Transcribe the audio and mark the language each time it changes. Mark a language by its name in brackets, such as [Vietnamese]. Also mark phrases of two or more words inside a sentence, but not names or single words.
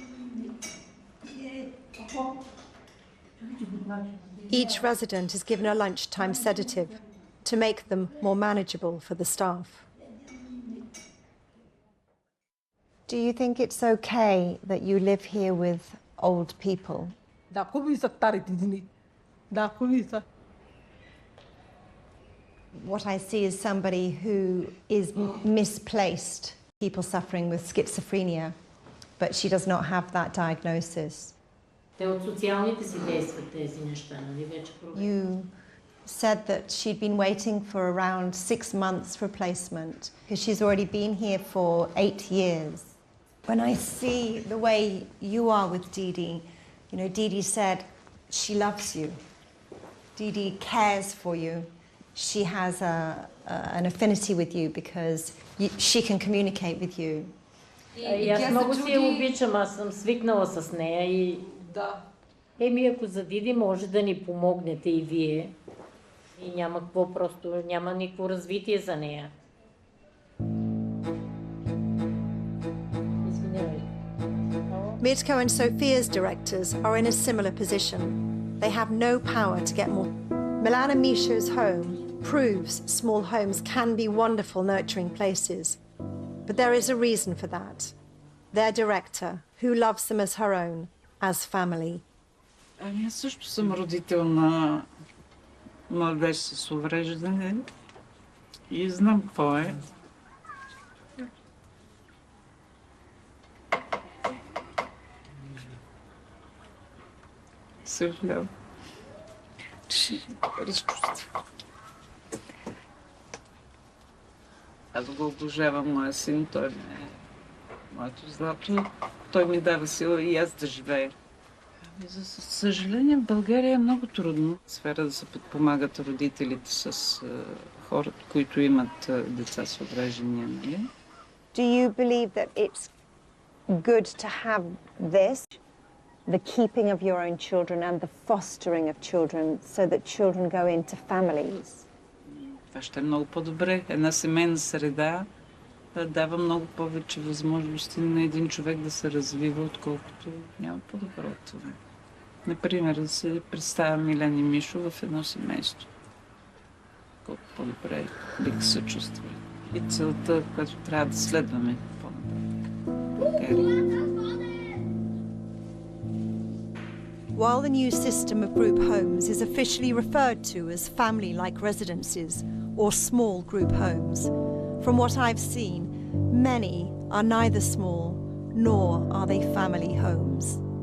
[English] Each resident is given a lunchtime sedative to make them more manageable for the staff. Do you think it's okay that you live here with old people? [Bulgarian] Да, хубави са старите дни. Да, хубави са. [English] What I see is somebody who is misplaced, people suffering with schizophrenia, but she does not have that diagnosis. [Bulgarian] Те от социалните си действат тези неща, нали вече [English] You said that she'd been waiting for around 6 months replacement because she's already been here for 8 years. When I see the way you are with Didi, you know, Didi said she loves you. Didi cares for you. She has an affinity with you because she can communicate with you. [Bulgarian] И аз много си я обичам, аз съм свикнала с нея и... Да. Еми, ако за Диди може да ни помогнете и вие, и няма какво, просто няма никакво развитие за нея. [English] Mirko and Sophia's directors are in a similar position. They have no power to get more. Milan and Misha's home proves small homes can be wonderful, nurturing places. But there is a reason for that. Their director, who loves them as her own, as family. [Bulgarian] Ами аз също съм родител на младеж с увреждане и знам какво е. Съжалявам. Разчувствам. Аз го обожавам, моя син, той ми е моето злато. Той ми дава сила и аз да живея. За съжаление, в България е много трудно в сфера да се подпомагат родителите с хората, които имат деца с увреждания. Нали? [English] Do you believe that it's good to have this, the keeping of your own children and the fostering of children so that children go into families? [Bulgarian] Това ще е много по-добре. Една семейна среда дава много повече възможности на един човек да се развива, отколкото няма по-добро от това. Например, да се представя Милен и Мишо в едно семейство. Колко по-добре бих се чувствали. И целта, която трябва да следваме по-нататък. [English] While the new system of group homes is officially referred to as family-like residences or small group homes, from what I've seen, many are neither small nor are they family homes.